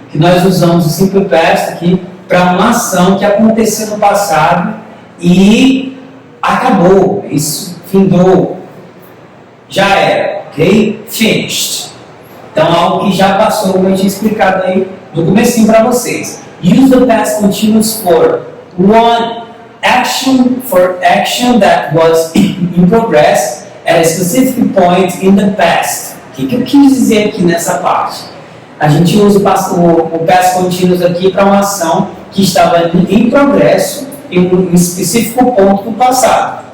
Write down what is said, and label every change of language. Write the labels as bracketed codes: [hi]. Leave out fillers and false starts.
[pt] Que nós usamos o simple past aqui para uma ação que aconteceu no passado e acabou, isso findou, já era, ok? [en] Finished. [pt] Então, algo que já passou, como eu tinha explicado aí no comecinho para vocês. [en] Use the past continuous for action that was in progress at a specific point in the past. [pt] O que eu quis dizer aqui nessa parte? A gente usa o past continuous aqui para uma ação que estava em progresso em um específico ponto do passado.